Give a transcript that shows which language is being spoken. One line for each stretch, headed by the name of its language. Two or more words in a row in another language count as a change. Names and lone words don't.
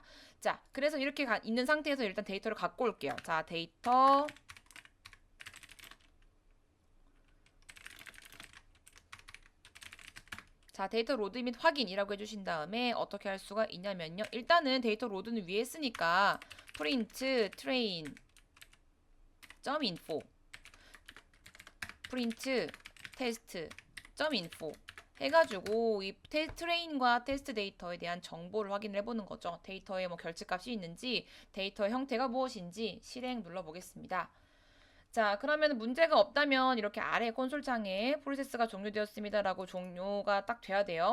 Korean: 자, 그래서 이렇게 있는 상태에서 일단 데이터를 갖고 올게요. 자, 데이터 자, 데이터 로드 및 확인이라고 해주신 다음에 어떻게 할 수가 있냐면요. 일단은 데이터 로드는 위에 쓰니까
English: print train .info print test .info
Korean: 해가지고 이 트레인과 테스트 데이터에 대한 정보를 확인을 해보는 거죠. 데이터에 뭐 결집값이 있는지, 데이터의 형태가 무엇인지 실행 눌러보겠습니다. 자, 그러면 문제가 없다면 이렇게 아래 콘솔창에 프로세스가 종료되었습니다라고 종료가 딱 돼야 돼요.